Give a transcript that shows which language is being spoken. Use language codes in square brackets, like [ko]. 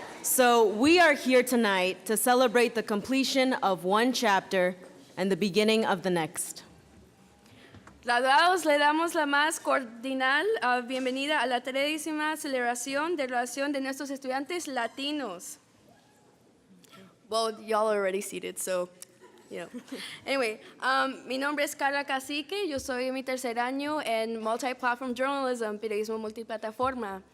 [en] So we are here tonight to celebrate the completion of one chapter and the beginning of the next. [es] Graduados, le damos la más cordial bienvenida a la tredécima celebración de graduación de nuestros estudiantes latinos. [en] Well, y'all are already seated, so, you know. [es] Anyway, mi nombre es Carla Cacique, yo soy en mi tercer año en Multi-Platform Journalism, periodismo multiplataforma.